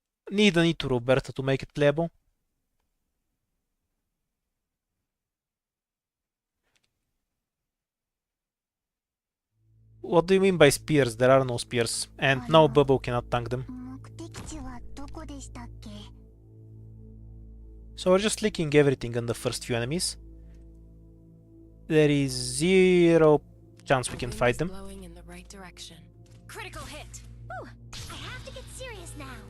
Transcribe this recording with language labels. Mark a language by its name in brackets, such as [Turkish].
[English] Need an E to Roberta to make it playable. What do you mean by spears? There are no spears. And no, Bubble cannot tank them. [Japanese] 目的地はどこでしたっけ？ [English] So we're just licking everything on the first few enemies. There is zero chance we can fight them. Blowing in the right direction. Critical hit. Whew, I have to get serious now.